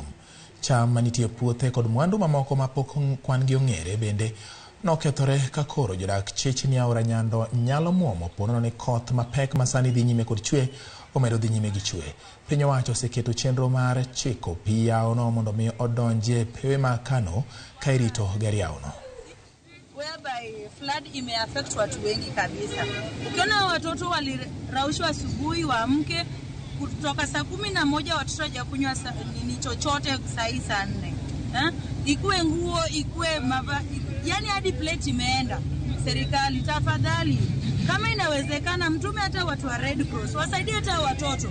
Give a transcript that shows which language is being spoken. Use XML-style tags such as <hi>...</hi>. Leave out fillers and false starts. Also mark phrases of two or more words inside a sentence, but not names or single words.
<luo>Cham manitie puothe kod mwandu mamoko mapok kwan gi ong'ere bende nokethore ka koro jodak chich ni aora Nyando nyalo muomo ponono ni koth mapek masani dhi nyime kod chwe omedo dhi nyime gi chwe. Piny owacho oseketo chenro mar chiko pi yawono mondo mi odonje pewe ma Kano ka irito gari yawono.</luo> <en>Whereby flood</en> <sw>imeaffect watu wengi kabisa. Ukiona watoto waliraushwa asubuhi waamke kutoka saa 11 watoto hawajakunywa nini chochote saa 4. Ikuwe nguo, ikuwe yani hadi plate imeenda. Serikali tafadhali, kama inawezekana mtume hata watu wa Red Cross wasaidie hata watoto.</sw>